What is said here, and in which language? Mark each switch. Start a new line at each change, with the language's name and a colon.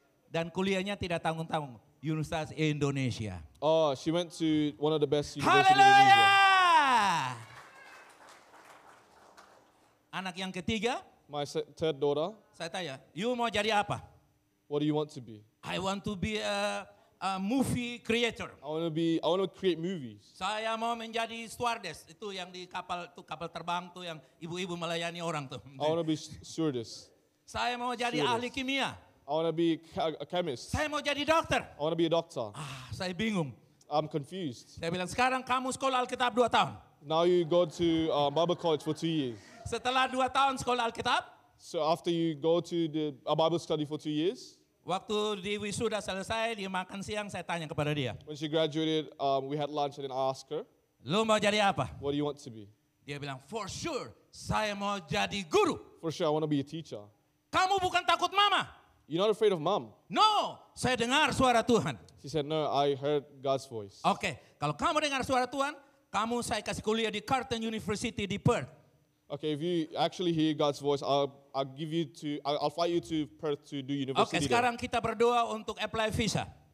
Indonesian: Dan kuliahnya tidak tanggung-tanggung. Universitas Indonesia.
English: She went to one of the best universities in Haleluya! Indonesia.
Indonesian: Anak yang ketiga,
English: My third daughter,
Indonesian: saya tanya, you mau jadi apa?
English: what do you want to be? I want to be a movie creator. I want to create movies.
Indonesian: Saya mau menjadi stewardess. Itu yang di kapal terbang tuh yang ibu-ibu melayani orang tuh.
English: I want to be stewardess.
Indonesian: Saya mau jadi
English: Stewardess.
Indonesian: ahli kimia.
English: I want to be a chemist.
Indonesian: Saya mau jadi dokter.
English: I want to be a doctor.
Indonesian: Saya bingung.
English: I'm confused.
Indonesian: Saya bilang, sekarang kamu sekolah Alkitab 2 tahun.
English: Now you go to Bible college for 2 years.
Indonesian: Setelah 2 tahun sekolah Alkitab,
English: So after you go to a Bible study for 2 years,
Indonesian: waktu di wisuda selesai, dia makan siang, saya tanya kepada dia,
English: when she graduated, we had lunch and then I asked her,
Indonesian: lu mau jadi apa?
English: what do you want to be?
Indonesian: Dia bilang,
English: for sure,
Indonesian: saya mau jadi guru.
English: For sure, I want to be a teacher.
Indonesian: Kamu bukan takut mama?
English: You're not afraid of mom?
Indonesian: No, saya dengar suara Tuhan.
English: She said, no, I heard God's voice.
Indonesian: Oke, kalau kamu dengar suara Tuhan, saya kasih kuliah di Carleton University di Perth.
English: Okay, if you actually hear God's voice, I'll fly you to Perth to do
Indonesian: Oke,
English: university there.
Indonesian: sekarang kita berdoa untuk apply visa.